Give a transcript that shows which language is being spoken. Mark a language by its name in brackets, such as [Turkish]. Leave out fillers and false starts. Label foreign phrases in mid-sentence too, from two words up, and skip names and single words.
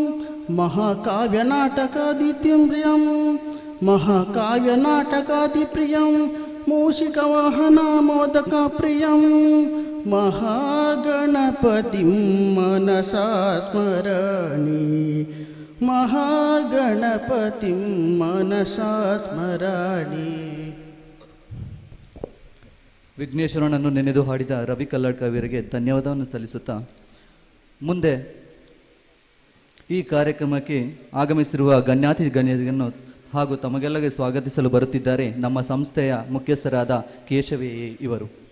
[Sanskrit] महाकाव्यनाटकादिप्रियं मूषिकवाहनमोदकप्रियं महागणपतिं मनसा स्मरामि महागणपतिं मनसा स्मरामि. [Kannada] ವಿಘ್ನೇಶ್ವರನನ್ನು ನೆನೆದು ಹಾಡಿದ ರವಿ ಕಲ್ಲಡ್ಕ ಅವರಿಗೆ ಧನ್ಯವಾದವನ್ನು ಸಲ್ಲಿಸುತ್ತಾ, ಮುಂದೆ ಈ ಕಾರ್ಯಕ್ರಮಕ್ಕೆ ಆಗಮಿಸಿರುವ ಗಣ್ಯಾತಿ ಗಣ್ಯರನ್ನು ಹಾಗೂ ತಮಗೆಲ್ಲಗೆ ಸ್ವಾಗತಿಸಲು ಬರುತ್ತಿದ್ದಾರೆ ನಮ್ಮ ಸಂಸ್ಥೆಯ ಮುಖ್ಯಸ್ಥರಾದ ಕೇಶವೇ ಇವರು.